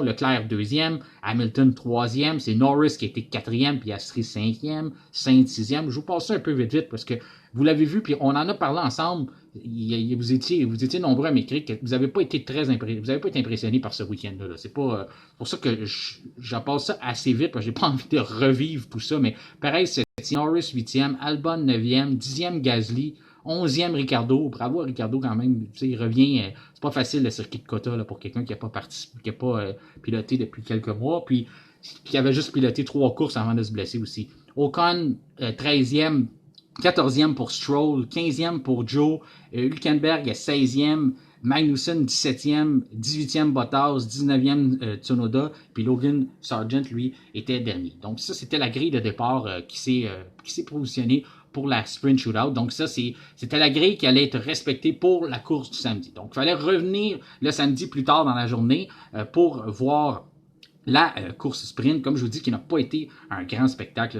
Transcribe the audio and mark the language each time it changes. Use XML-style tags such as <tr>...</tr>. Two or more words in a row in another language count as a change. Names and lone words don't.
<fr>Leclerc deuxième, Hamilton troisième, c'est Norris qui était quatrième, puis Astrid cinquième, Sainz sixième. Je vous passe ça un peu vite parce que vous l'avez vu, puis on en a parlé ensemble. Vous étiez nombreux à m'écrire que vous n'avez pas été impressionné par ce week-end-là. C'est pas pour ça que je passe ça assez vite, parce que j'ai pas envie de revivre tout ça, mais pareil, c'est Norris 8e, Albon 9e, 10e Gasly, 11e Ricardo, bravo à Ricardo quand même, il revient, c'est pas facile le circuit de Cota là, pour quelqu'un qui n'a pas participé, qui n'a pas piloté depuis quelques mois, puis qui avait juste piloté 3 courses avant de se blesser aussi. Ocon, 13e, 14e pour Stroll, 15e pour Joe, Hülkenberg 16e, Magnussen 17e, 18e Bottas, 19e Tsunoda, puis Logan Sargent, lui, était dernier. Donc ça, c'était la grille de départ qui s'est positionnée pour la</fr> <en>sprint shootout.</en> <fr>Donc ça, c'était la grille qui allait être respectée pour la course du samedi. Donc il fallait revenir le samedi plus tard dans la journée pour voir la course sprint, comme je vous dis, qui n'a pas été un grand spectacle.</fr>